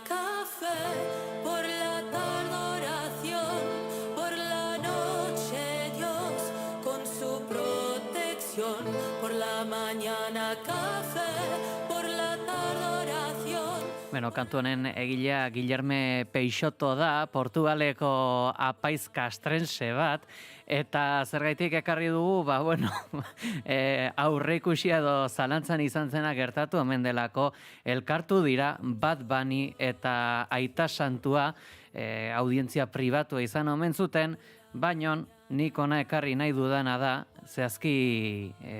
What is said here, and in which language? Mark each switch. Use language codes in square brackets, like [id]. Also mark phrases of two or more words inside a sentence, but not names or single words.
[es] café, por la tarde oración, por la noche Dios, con su protección, por la mañana café, por la tarde oración. [eu] Kantu honen egilea Guillerme Peixoto da, Portugaleko apaiz kastrense bat, eta zergaitik ekarri dugu, aurreikusia edo zalantzan izan zena gertatu omen delako, elkartu dira Bad Bunny eta Aita Santua audientzia pribatua izan omen zuten, baina nik ona ekarri nahi dudana da, zehazki